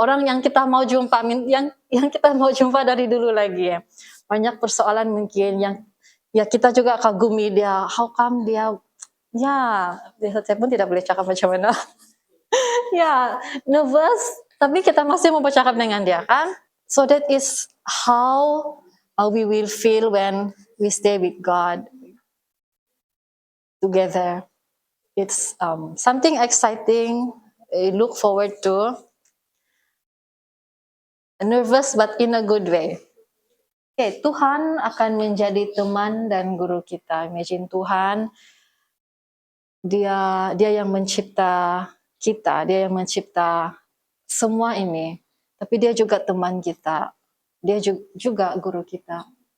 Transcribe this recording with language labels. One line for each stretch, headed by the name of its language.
Malay: Orang yang kita mau jumpa, yang kita mau jumpa dari dulu lagi ya. Banyak persoalan mungkin yang ya kita juga kagumi dia.
English: How come dia?
Malay: Ya, saya pun tidak boleh cakap macam mana. Ya, nervous. Tapi kita masih mau bercakap dengan dia kan?
English: So that is how we will feel when we stay with God together. It's something exciting. I look forward to. Nervous but in a good way.
Malay: Okay, Tuhan akan menjadi teman dan guru kita. Imagine Tuhan, dia yang mencipta kita, dia yang mencipta semua ini. Tapi dia juga teman kita. Dia juga guru kita.